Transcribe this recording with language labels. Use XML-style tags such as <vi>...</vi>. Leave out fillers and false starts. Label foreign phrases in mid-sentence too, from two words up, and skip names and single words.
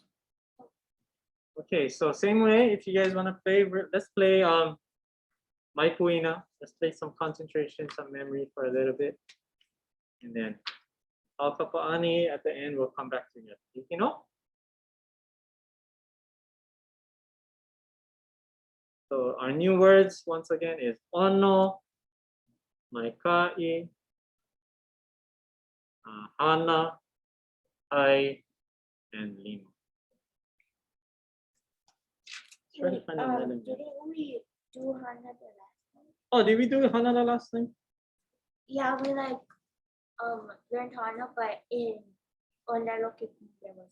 <en>Okay, so same way, if you guys want to play, let's play My Kuina. Let's play some concentration, some memory for a little bit. And then Al Kapaani at the end, we'll come back to you. You know? So our new words, once again, is ono,</en> <haw>mai ka'i,</haw> <en>hana, ai, and lima. Didn't we do Hana the last time? Oh, did we do hana the last time? Yeah, we like learned Hana, but in ʻŌlelo there was.</en>